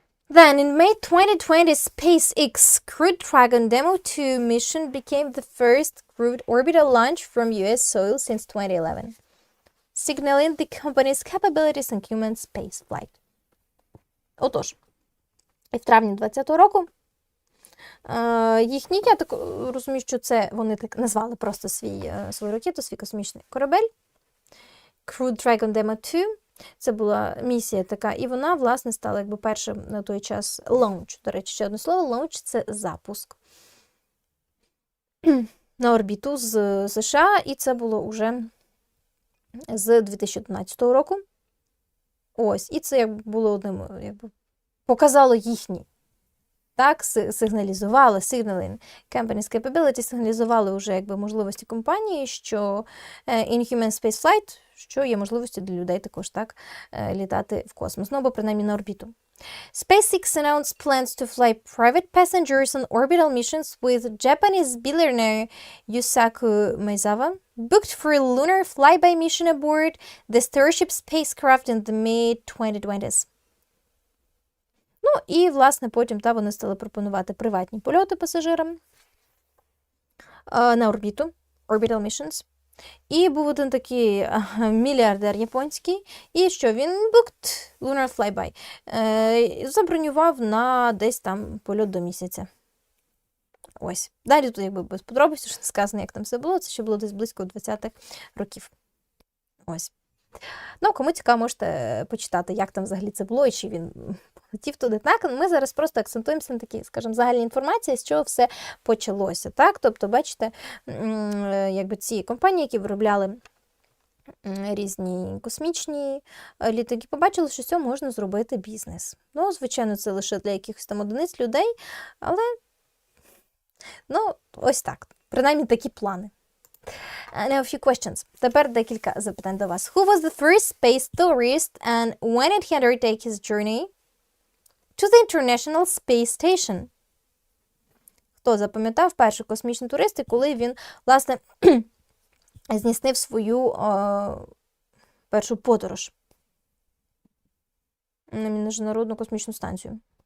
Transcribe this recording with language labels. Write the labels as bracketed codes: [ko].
[en] Then, in May 2020, SpaceX Crew Dragon Demo 2 mission became the first crewed orbital launch from US soil since 2011, signaling the company's capabilities in human spaceflight. [uk] Отож, і в травні 2020 року їхній, я так розумію, що це вони так назвали просто свою ракету, свій космічний корабель, Crew Dragon Demo 2. Це була місія така, і вона, власне, стала першим на той час launch. До речі, ще одне слово, launch – це запуск на орбіту з США, і це було вже з 2011 року. Ось, і це було одним, показало їхні, так, сигналізували, [en] signaling company's capability, [uk] сигналізували вже, можливості компанії, що [en] in human spaceflight, [uk] що є можливості для людей також так літати в космос, або принаймні на орбіту. [en] SpaceX announced plans to fly private passengers on orbital missions with Japanese billionaire Yusaku Maezawa booked for a lunar flyby mission aboard the Starship spacecraft in the mid-2020s. [uk] Ну, і, власне, потім вони стали пропонувати приватні польоти пасажирам на орбіту, [en] orbital missions. [uk] І був один такий мільярдер японський, і що він [en] booked lunar flyby. [uk] Забронював на десь там польот до місяця. Ось. Далі тут якби без подробиць вже сказано, як там все було. Це ще було десь близько 20-х років. Ось. Ну, кому цікаво, можете почитати, як там взагалі це було, і чи він полетів туди. Так, ми зараз просто акцентуємося на такій, скажімо, загальній інформації, з чого все почалося. Так, тобто, бачите, якби ці компанії, які виробляли різні космічні літаки, побачили, що з цього можна зробити бізнес. Ну, звичайно, це лише для якихось там одиниць людей, але, ну, ось так. Принаймні такі плани. [en] Now a few questions. [uk] Тепер декілька запитань до вас. [en] Who was the first space tourist and when did he undertake his journey to the International Space Station? [uk] Хто запам'ятав перший космічний турист і коли він, власне, здійснив свою першу подорож на Міжнародну космічну станцію?